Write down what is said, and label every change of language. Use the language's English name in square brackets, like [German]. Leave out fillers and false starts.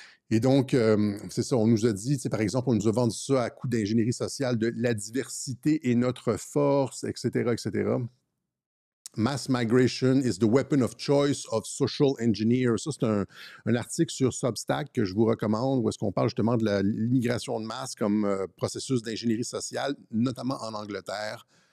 [French] Et donc, c'est ça, on nous a dit, par exemple, on nous a vendu ça à coup d'ingénierie sociale, de la diversité et notre force, etc., etc. [English] Mass migration is the weapon of choice of social engineers. [French] Ça, c'est un article sur Substack que je vous recommande, où est-ce qu'on parle justement de l'immigration de masse comme processus d'ingénierie sociale, notamment en Angleterre.